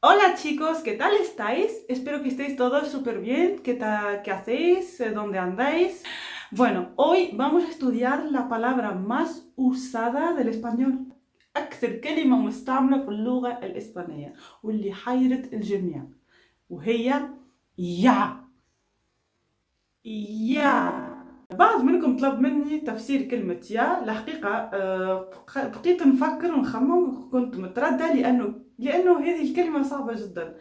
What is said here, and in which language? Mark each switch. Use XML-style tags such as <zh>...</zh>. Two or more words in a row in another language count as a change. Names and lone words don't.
<es>Hola chicos, ¿qué tal estáis? Espero que estéis todos súper bien. ¿Qué hacéis? ¿Dónde andáis? Bueno, hoy vamos a estudiar la palabra más usada del español.</es> <ar>أكثر كلمة مستعملة في اللغة الإسبانية واللي حيرت الجميع وهي يا. يا. بعض منكم طلب مني تفسير كلمة يا. الحقيقة بقيت نفكر ونخمم وكنت مترددة لأنه هذه الكلمة صعبة جدا.</ar>